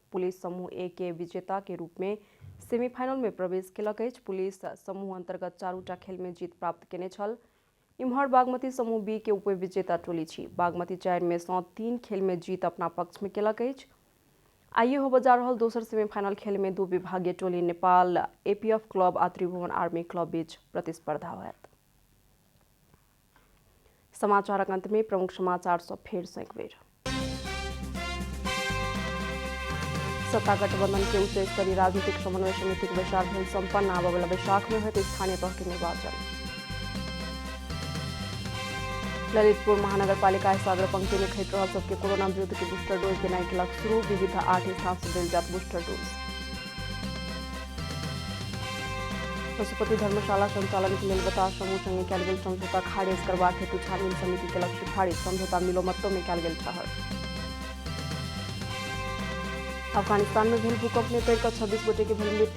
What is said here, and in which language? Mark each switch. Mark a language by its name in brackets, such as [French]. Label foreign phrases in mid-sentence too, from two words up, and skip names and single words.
[Maithili] पुलिस समूह ए के विजेता के रूप में सेमीफाइनल में प्रवेश केलक अछि। पुलिस समूह अंतर्गत 4टा खेल में जीत प्राप्त केने छल। इम्हर बागमती समूह बी के उपविजेता टोली छी। बागमती 4 में सँ 3 खेल में जीत अपना पक्ष में केलक अछि। आइए होबय जा रहल दोसर सेमीफाइनल खेल में 2 विभागीय टोली नेपाल एपीएफ क्लब आ त्रिभुवन आर्मी क्लब बीच प्रतिस्पर्धा होयत। समाचारक अंत में प्रमुख समाचार सब फेर सँ एक बेर। सत्ता गठबंधन के उच्च स्तरीय राजनीतिक समन्वय समिति के बैसार भेल संपन्न। आबय वाला बैसाख में होयत स्थानीय तह के निर्वाचन। ललितपुर महानगरपालिका सागर पंक्ति में खटि रहल सबके कोरोना विरुद्ध के बूस्टर डोज देनाइ केलक शुरू। विविध 8 स्थान से देल जात बूस्टर डोज। पशुपति धर्मशाला संचालन के लेल बतास समूह संगे कयल गेल समझौता खारिज करबाक हेतु छानबीन समिति केलक सिफारिश। समझौता मिलोमतो में कयल गेल ठहर। अफगानिस्तान में भेल भूकंप में पड़ि कऽ 26 गोटे के भेल मृत्यु।